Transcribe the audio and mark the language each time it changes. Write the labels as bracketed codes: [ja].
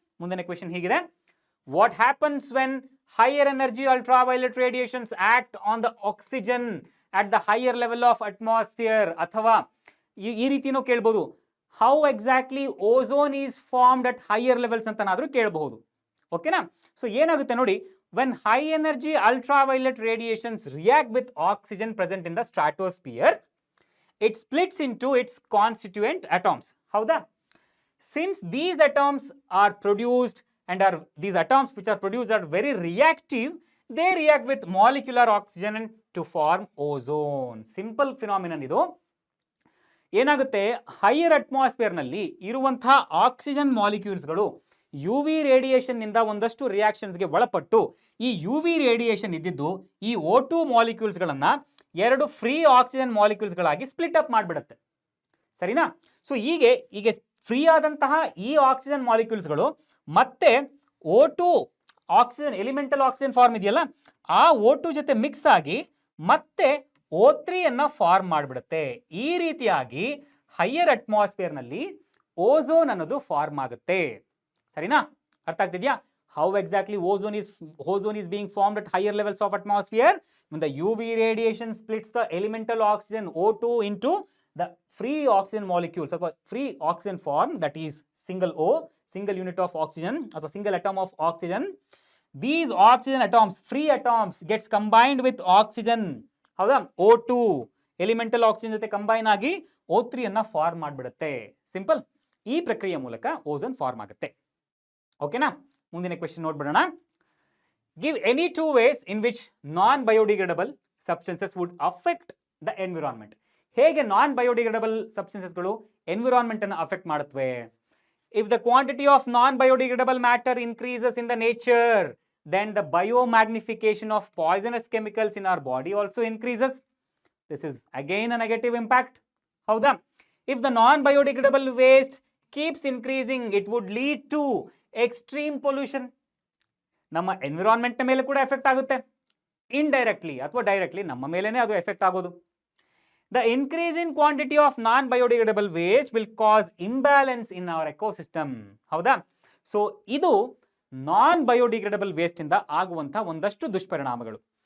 [kn] ಮುಂದಿನ ಕ್ವೆಶ್ಚನ್ ಹೀಗಿದೆ, [en] what happens when higher energy ultraviolet radiations act on the oxygen at the higher level of atmosphere, [kn] ಅಥವಾ ಈ ರೀತಿನೂ ಕೇಳ್ಬೋದು, [en] how exactly ozone is formed at higher levels [kn] ಅಂತನಾದ್ರೂ ಕೇಳಬಹುದು, [en] ಓಕೆನಾ. [kn] So ಏನಾಗುತ್ತೆ ನೋಡಿ, [en] When high energy ultraviolet radiations react with oxygen present in the stratosphere, it splits into its constituent atoms, ಹೌದಾ. Since these atoms are produced and are these atoms which are produced are very reactive, they react with molecular oxygen to form ozone. [kn] Simple phenomenon ಇದು. ಏನಾಗುತ್ತೆ, higher ಅಟ್ಮಾಸ್ಫಿಯರ್ನಲ್ಲಿ ಇರುವಂತಹ oxygen ಮಾಲಿಕ್ಯೂಲ್ಸ್ಗಳು you V ರೇಡಿಯೇಷನ್ನಿಂದ ಒಂದಷ್ಟು ರಿಯಾಕ್ಷನ್ಸ್ಗೆ ಒಳಪಟ್ಟು ಈ you V radiation ಇದ್ದಿದ್ದು ಈ O2 ಮಾಲಿಕ್ಯೂಲ್ಸ್ಗಳನ್ನು 2 free oxygen ಮಾಲಿಕ್ಯೂಲ್ಸ್ಗಳಾಗಿ split up ಮಾಡಿಬಿಡುತ್ತೆ, ಸರಿನಾ. So ಹೀಗೆ ಫ್ರೀ ಆದಂತಹ ಈ ಆಕ್ಸಿಜನ್ ಮಾಲಿಕ್ಯೂಲ್ಸ್ಗಳು ಮತ್ತೆ O2 oxygen elemental oxygen form ಇದೆಯಲ್ಲ ಆ O2 ಜೊತೆ ಮಿಕ್ಸ್ ಆಗಿ ಮತ್ತೆ O3 ಅನ್ನ ಫಾರ್ಮ್ ಮಾಡಿಬಿಡುತ್ತೆ. ಈ ರೀತಿಯಾಗಿ ಹೈಯರ್ ಅಟ್ಮಾಸ್ಫಿಯರ್ನಲ್ಲಿ ಓಝೋನ್ ಅನ್ನೋದು ಫಾರ್ಮ್ ಆಗುತ್ತೆ, ಸರಿನಾ. ಅರ್ಥ ಆಗ್ತಿದ್ಯಾ. [en] How exactly ozone is being formed at higher levels of atmosphere when the UV radiation splits the elemental oxygen O2 into the free oxygen molecules, or free oxygen form, that is single O, single unit of oxygen or single atom of oxygen. These oxygen atoms, free atoms, gets combined with oxygen, [kn] ಹೌದಾ, O2 elemental oxygen ಜೊತೆ combine ಆಗಿ O3 ಅನ್ನ form ಮಾಡಿಬಿಡುತ್ತೆ. Simple. ಈ ಪ್ರಕ್ರಿಯೆ ಮೂಲಕ ozone form ಆಗುತ್ತೆ, ಓಕೆನಾ. ಮುಂದಿನ question ನೋಡ್ಬಿಡೋಣ. [en] Give any 2 ways in which non biodegradable substances would affect the environment. [kn] ಹೇಗೆ ನಾನ್ ಬಯೋಡಿಗ್ರೇಡಬಲ್ ಸಬ್ಸ್ಟೆನ್ಸಸ್ಗಳು ಎನ್ವಿರಾನ್ಮೆಂಟ್ ಅನ್ನು ಅಫೆಕ್ಟ್ ಮಾಡುತ್ತವೆ. [en] If the quantity of non-biodegradable matter increases in the nature, then the biomagnification of poisonous chemicals in our body also increases. This is again a negative impact. Howda? If the non-biodegradable waste keeps increasing, it would lead to extreme pollution. [kn] ನಮ್ಮ environment ಮೇಲೆ ಕೂಡ effect ಆಗುತ್ತೆ, indirectly ಅಥವಾ directly ನಮ್ಮ ಮೇಲೇನೆ ಅದು effect ಆಗೋದು. [en] The increase in quantity of non-biodegradable waste will cause imbalance in our ecosystem. ಹೌದಾ. [kn] ಸೊ ಇದು ನಾನ್ ಬಯೋಡಿಗ್ರೇಡಬಲ್ ವೇಸ್ಟ್ ಇಂದ ಆಗುವಂತಹ ಒಂದಷ್ಟು ದುಷ್ಪರಿಣಾಮಗಳು.